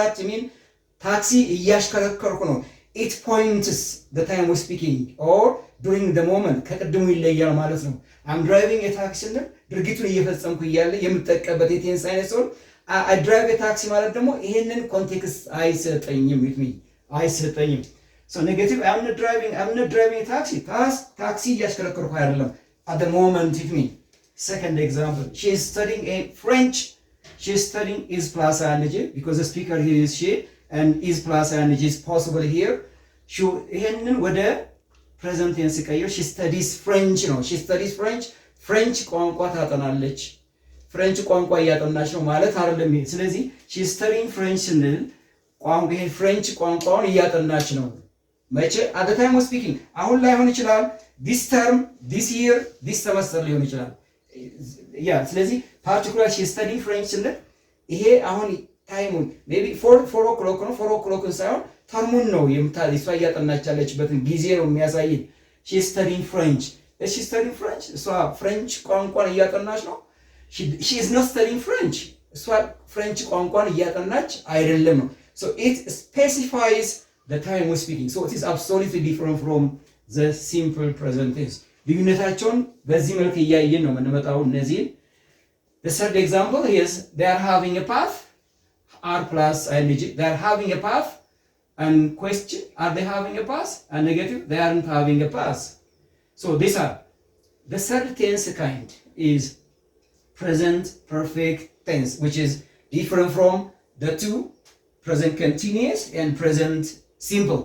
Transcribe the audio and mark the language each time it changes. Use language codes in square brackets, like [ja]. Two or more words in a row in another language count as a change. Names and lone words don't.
[en] taxi mean taxi [am] እያሽከረከርኩ ነው። [en] it points the time we speaking or during the moment [am] ከቅድሙ ይለያል ማለት ነው። [en] am driving a taxi [am] ስንል ድርጊቱን እየፈጸምኩ እያለ የምጠቀምበት የቴንስ አይነት ሲሆን [en] I drive a taxi [am] ማለት ደግሞ ይሄንን ኮንቴክስት አይሰጠኝም። አይሰጠኝም። [en] so negative am not driving taxi [am] ታክሲ እያሽከረከርኩ አይደለም። [en] at the moment it mean second example, she is studying a French. She is studying is plus ing because the speaker here is she and is plus ing is possible here. [am] ይሄንን ወደ [en] present tense [am] ቀይር [en] she studies French [am] ነው። [en] she studies French [am] ቋንቋ ታጠናለች። ፍሬንች ቋንቋ እያጠናች ነው ማለት አይደለም። ስለዚህ [en] she is studying French [am] ስንል ቋንቋ ይሄ ፍሬንች ቋንቋውን እያጠናች ነው። መቼ? [en] at the time of speaking [am] አሁን ላይ ሆን ይችላል። [en] this term, this year, this semester [am] ሊሆን ይችላል። ያ ስለዚህ ፓርቲኩላር [en] she is studying French [am] ስንል ይሄ አሁን ታይሙን [en] maybe 4 o'clock [am] ነው። 4 o'clock ሳይሆን ተርሙን ነው እሷ እያጠናች ያለችበትን ጊዜ ነው የሚያሳየን። [en] she is studying French. she is studying French [am] እሷ ፍሬንች ቋንቋን እያጠናች ነው። [en] she is not studying French [am] እሷ ፍሬንች ቋንቋን እያጠናች አይደለም ነው። [en] so it specifies the time we're speaking. So it is absolutely different from the simple present tense. [am] ልዩነታቸውን በዚህ መልክ እያየን ነው የምንመጣው እነዚህ። [en] the third example is they are having a path r plus ing. they are having a path and question, are they having a path? And negative, they aren't having a path. So these are the third tense kind is present perfect tense, which is different from the two present continuous and present simple.